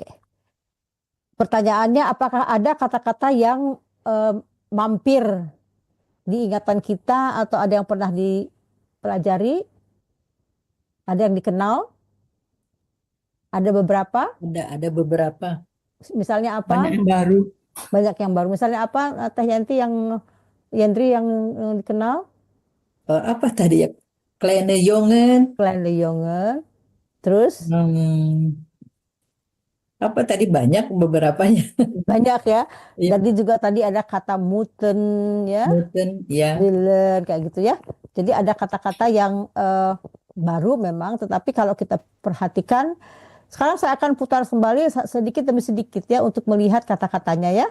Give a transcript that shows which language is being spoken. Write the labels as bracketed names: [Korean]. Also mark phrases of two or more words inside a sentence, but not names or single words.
[Indonesian] Pertanyaannya, apakah ada kata-kata yang mampir di ingatan kita atau ada yang pernah dipelajari? Ada yang dikenal? Ada beberapa? Ada beberapa. Misalnya Banyak apa? yang baru. Banyak yang baru. Misalnya apa, Teh Yanti Yandri yang dikenal? Apa tadi ya? [Dutch] Kleine Jongen. Klein de Jonge. [Indonesian] Terus Apa tadi banyak beberapanya. banyak ya. Ya, Jadi juga tadi ada kata muten ya, Newton, ya. Dylan kayak gitu ya. Jadi ada kata-kata yang baru memang, tetapi kalau kita perhatikan, sekarang saya akan putar kembali sedikit demi sedikit ya untuk melihat kata-katanya ya.